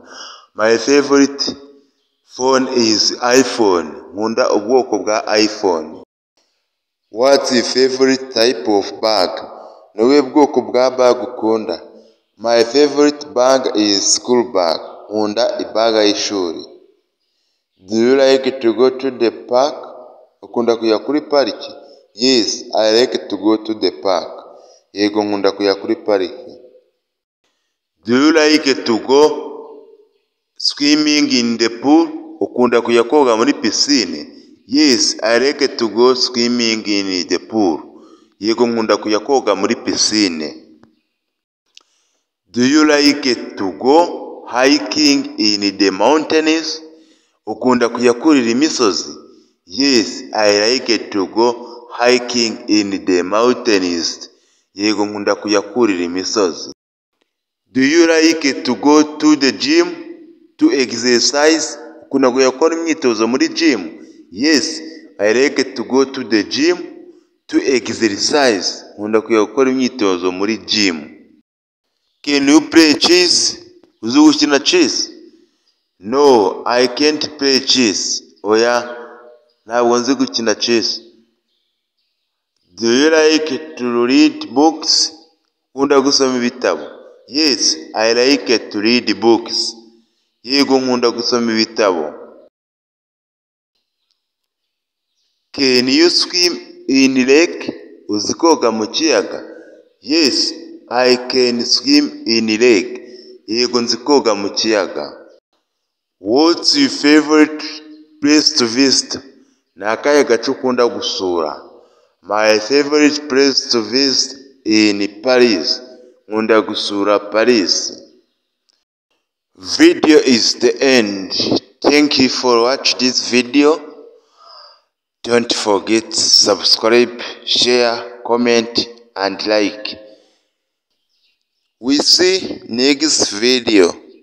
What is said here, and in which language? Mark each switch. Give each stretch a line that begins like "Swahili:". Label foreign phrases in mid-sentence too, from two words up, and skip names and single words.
English: My favorite phone is iPhone.
Kinyarwanda: Nkunda ubwoko bwa iPhone.
English: What's your favorite type of bag?
Kinyarwanda: Niwe bwoko bwa bag ukunda?
English: My favorite bag is school bag.
Kinyarwanda: Nkunda ibaga y'ishuri.
English: Do you like to go to the park?
Kinyarwanda: Ukunda kujya kuri pariki?
English: Yes, I like to go to the park.
Kinyarwanda: Yego nkunda kujya kuri pariki.
English: Do you like to go swimming in the pool?
Kinyarwanda: Ukunda kujya koga muri pisine?
English: Yes, I like to go swimming in the pool.
Kinyarwanda: Yego nkunda kujya koga muri pisine.
English: Do you like to go hiking in the mountains?
Kinyarwanda: Ukunda kujya kurira imisozi?
English: Yes, I like to go hiking in the mountains.
Kinyarwanda: Yego nkunda kujya kurira imisozi.
English: Do you like to go to the gym to exercise?
Kinyarwanda: Ukunda kujya gukora imyitozo muri gym?
English: Yes, I like to go to the gym to exercise.
Kinyarwanda: Nkunda kujya gukora imyitozo muri gym.
English: Can you play chess?
Kinyarwanda: Uzi gukina chess?
English: No, I can't play chess.
Kinyarwanda: Oya, ntabwo nzi gukina chess.
English: Do you like to read books?
Kinyarwanda: Nkunda gusoma ibitabo.
English: Yes, I like to read books.
Kinyarwanda: Yego, nkunda gusoma ibitabo.
English: Can you swim in lake?
Kinyarwanda: Uzi koga mu kiyaga?
English: Yes, I can swim in lake.
Kinyarwanda: Yego, nzi koga mu kiyaga.
English: What's your favorite place to visit?
Kinyarwanda: Ni akahe gace ukunda gusura?
English: My favorite place to visit in Paris.
Kinyarwanda: Nkunda gusura Paris.
English: Video is the end. Thank you for watching this video. Don't forget to subscribe, share, comment and like. We see next video.